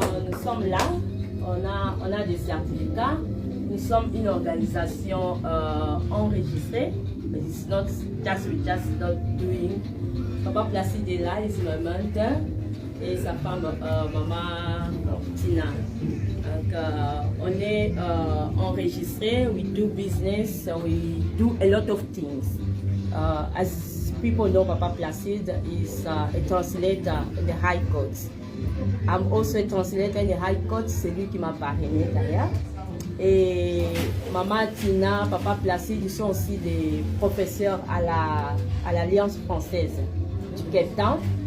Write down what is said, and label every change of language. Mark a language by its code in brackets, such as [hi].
[fr] Nous sommes là, on a des certificats, nous sommes une organisation enregistrée. [en] It's not just, we're just not doing. [fr] Papa Placide est là, il est ma mentor, et sa femme, maman Tina. Donc, on est enregistré, [en] we do business, we do a lot of things. As people know, Papa Placide is a translator in the High Court. I'm also a translator in the High Court, [fr] c'est lui qui m'a parrainé d'ailleurs. Et Maman Tina, Papa Placide, ils sont aussi des professeurs à l'Alliance française du Cape Town.